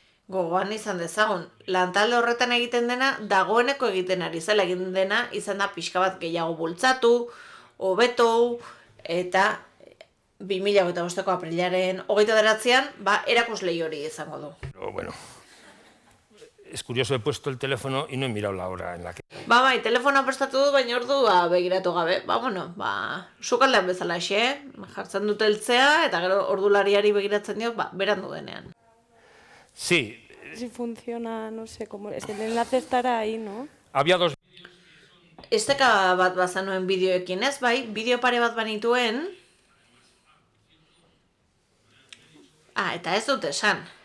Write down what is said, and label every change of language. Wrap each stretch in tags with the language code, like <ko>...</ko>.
<eu>Gogoan izan dezagun, lantalde horretan egiten dena dagoeneko egiten ari zela egiten dena izan da pixka bat gehiago bultzatu, hobetu, eta 2025ko aprilaren 29an erakuslei hori izango du.</eu> <es>Bueno, es curioso, he puesto el teléfono y no he mirado la hora en la que...</es> <eu>Telefonoa prestatu du, baina ordua begiratu gabe. Sukaldean bezala jartzen dut heltzea, eta gero ordulariari begiratzen diot, berandu denean.</eu> <es>Sí. Si funciona, no sé, como el enlace estará ahí, ¿no? Había dos...</es> <eu>Esteka bat bazanuen bideoekin ez, bideo pare bat banituen. Eta ez dut esan.</eu>